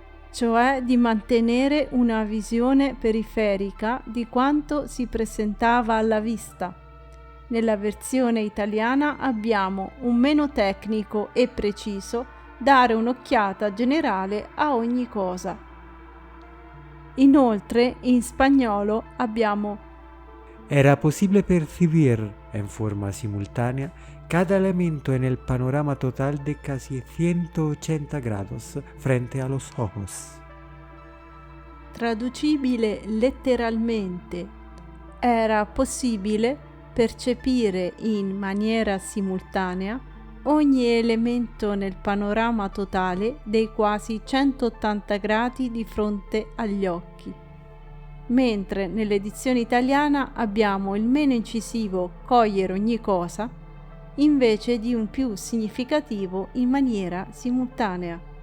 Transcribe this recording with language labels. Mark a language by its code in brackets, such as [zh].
[it] cioè di mantenere una visione periferica di quanto si presentava alla vista. Nella versione italiana abbiamo un meno tecnico e preciso dare un'occhiata generale a ogni cosa. Inoltre, in spagnolo abbiamo [es] era possibile percibir en forma simultánea cada elemento en el panorama total de casi 180 grados frente a los ojos. [it] Traducibile letteralmente, era possibile percepire in maniera simultanea ogni elemento nel panorama totale dei quasi 180 gradi di fronte agli occhi, mentre nell'edizione italiana abbiamo il meno incisivo cogliere ogni cosa invece di un più significativo in maniera simultanea.